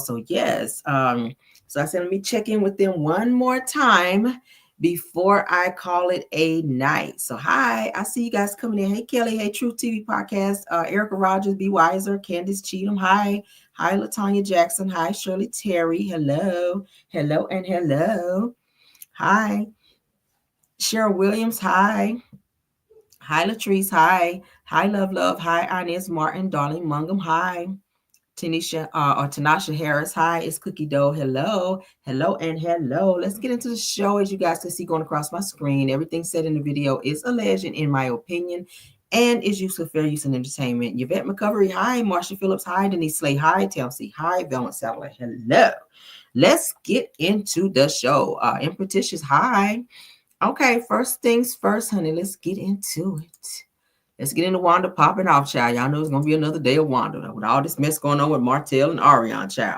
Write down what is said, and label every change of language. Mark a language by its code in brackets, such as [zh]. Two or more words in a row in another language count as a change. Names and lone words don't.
[en] So yes, so I said let me check in with them one more time before I call it a night. So hi, I see you guys coming in. Hey Kelly, hey Truth TV podcast, Erica Rogers, Be Wiser, Candace Cheatham, hi Latanya Jackson, hi Shirley Terry, hello and hello, hi Cheryl Williams, hi. Hi, Latrice, hi. Hi, Love, hi, Inez Martin, Darling Mungum, hi. Tanasha Harris, hi. It's Cookie Dough, hello, and hello. Let's get into the show. As you guys can see going across my screen, everything said in the video is a legend, in my opinion, and is useful, fair use, and entertainment. Yvette McCovery, hi. Marsha Phillips, hi. Denise Slay, hi. Telsey, hi. Velma Satellite, hello. Let's get into the show. Impetitious, hi. Okay, first things first, honey. Let's get into it. Let's get into Wanda popping off, child. Y'all know it's gonna be another day of Wanda with all this mess going on with Martell and Arionne, child.